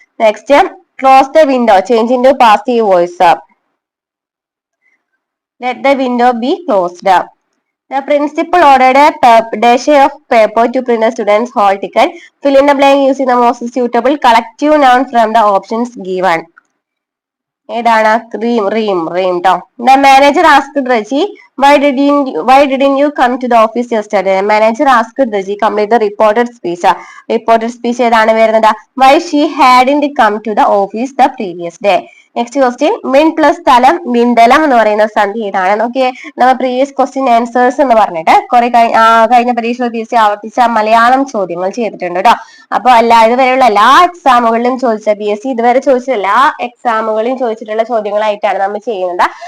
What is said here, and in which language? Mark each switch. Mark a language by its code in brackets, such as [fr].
[en] Next close the window change into passive voice. Let the window be closed. The principal ordered a dash of paper to print the student's hall ticket. Fill in the blank using the most suitable collective noun from the options given. [ml] ഏതാണ്? [en] Ream ട്ടോ. The manager asked Raji, why didn't you come to the office yesterday? The manager asked Raji complete the reported speech. [ml] Reported speech ഏതാണ് വരുന്നത്? [en] Why she hadn't come to the office the previous day. Next question [ml] മിൻ plus സ്ഥലം മിന്തലം എന്ന് പറയുന്ന സന്ധി ഏതാണ്? നോക്കിയേ, നമ്മൾ പ്രീവിയസ് ക്വസ്റ്റ്യൻ ആൻസേഴ്സ് എന്ന് പറഞ്ഞിട്ട് കുറെ കഴിഞ്ഞ പരീക്ഷ തിരിച്ച് ആവർത്തിച്ച മലയാളം ചോദ്യങ്ങൾ ചെയ്തിട്ടുണ്ട് കേട്ടോ. അപ്പൊ ഇതുവരെയുള്ള എല്ലാ എക്സാമുകളിലും ചോദിച്ച PSC ഇതുവരെ ചോദിച്ച എല്ലാ എക്സാമുകളിലും ചോദിച്ചിട്ടുള്ള ചോദ്യങ്ങളായിട്ടാണ് നമ്മൾ ചെയ്യുന്നത്.